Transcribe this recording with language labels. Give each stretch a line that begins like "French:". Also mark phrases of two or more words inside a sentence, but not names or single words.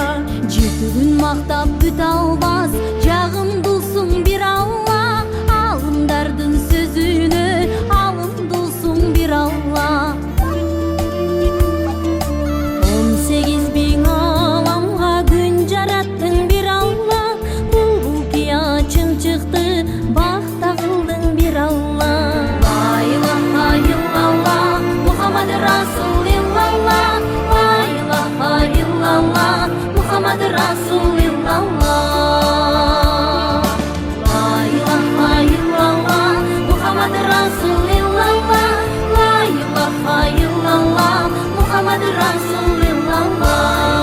Kyrgyz: 7 күн мактап бүт албас жагымдуусуң бир Алла, алымдардын сөзүнө алымдуусуң бир Алла. 18 bin аламга күн жараттың бир Алла, булбул кия чымчыкты бакта кылдың бир Алла.
Arabic: لا إله إلا الله محمد رسول الله، لا إله إلا الله محمد رسول الله. لا إله إلا الله محمد رسول الله، لا إله إلا الله محمد رسول الله.